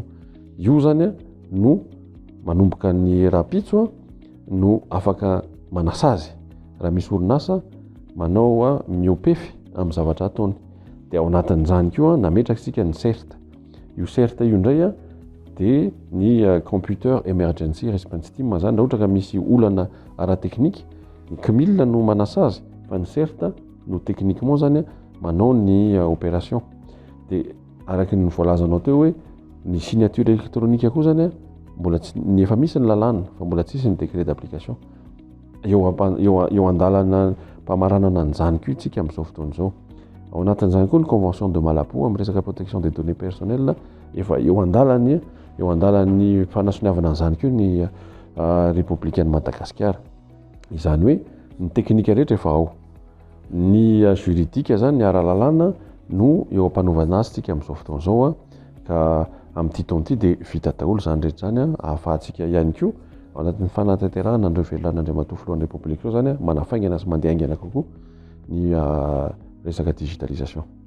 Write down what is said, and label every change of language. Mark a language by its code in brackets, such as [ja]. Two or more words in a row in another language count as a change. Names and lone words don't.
[mg] Io zany no manomboka ny rapitso no afaka manasazy raha misy orinasa manao miopefy amin'ny zavatra ataony. Dia ao anatin'izany koa nametraka isika ny CERT. Io CERT io indray dia ny [en] computer emergency response team [mg] zany. Raha ohatra ka misy olana ara-teknika, ny CMIL no manasazy fa ny CERT no techniquement zany manao ny opération. Dia araka ny voalazanao teo hoe ny [fr] signature électronique [mg] koa zany mbola tsy ny efa misy ny lalàna fa mbola tsisy ny [fr] décret d'application. [mg] Eo andalana mpamaranana an'izany koa itsika amin'izao fotoana izao. Ao anatin'izany koa ny convention de Malabo amin'ny resaka [fr] protection des données personnelles, [mg] efa eo andalan'ny fanasoniavana an'izany koa ny républicaine Madagascar. Izany hoe ny teknika rehetra efa ao, ny juridika zany ny ara-lalàna no eo ampanovana azy tsika amin'izao fotoana izao ka amin'ity taona ity dia vita daholo zany rehetra zany ahafahantsika ihany koa ao anatin'ny fanatanterahana andreo velolan'Andriamatoa filohan'ny République zao zany manafaingana sy mandeha aingana kokoa ny resaka digitalisation.